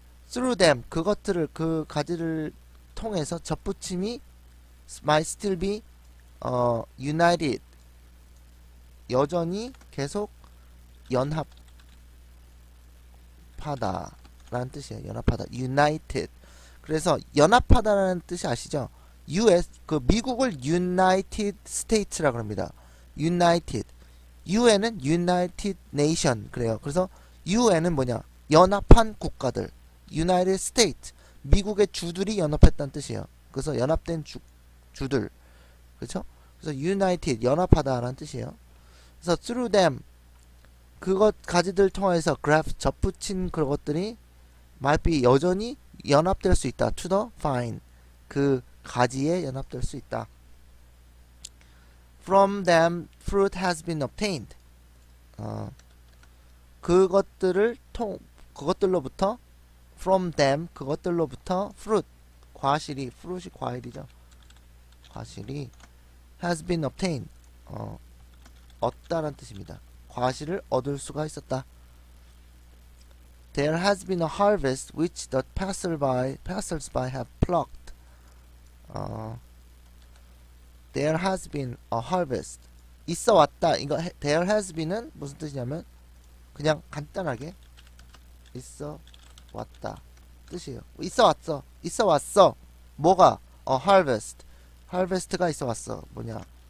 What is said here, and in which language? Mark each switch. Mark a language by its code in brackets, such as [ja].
[en] through them [ko] 그것들을 그 가지를 통해서 접붙임이 [en] might still be united [ko] 여전히 계속 연합하다 라는 뜻이에요. 연합하다 united. 그래서 연합하다라는 뜻이 아시죠? US 그 미국을 United States라고 합니다. [en] United. [ko] UN은 United Nation 그래요. 그래서 UN은 뭐냐? 연합한 국가들. United States. 미국의 주들이 연합했다는 뜻이에요. 그래서 연합된 주들. 그렇죠? 그래서 United 연합하다라는 뜻이에요. 그래서 [en] through them [ko] 그것 가지들 통해서 graph 접붙인 그것들이 [en] might be [ko] 여전히 연합될 수 있다. [en] to the vine [ko] 그 가지에 연합될 수 있다. [en] From them fruit has been obtained. [ko] 그것들로부터 [en] from them [ko] 그것들로부터 fruit fruit이 과일이죠. 과실이 [en] has been obtained [ko] 얻다라는 뜻입니다. 과실을 얻을 수가 있었다. [en] There has been a harvest which the passers-by have plucked. There has been a harvest. [ko] 있어 왔다. 이거 [en] there has been [ko] 은 무슨 뜻이냐면 그냥 간단하게 있어 왔다 뜻이에요. 있어 왔어. 뭐가? [en] A harvest. [ko] harvest가 있어 왔어. 뭐냐?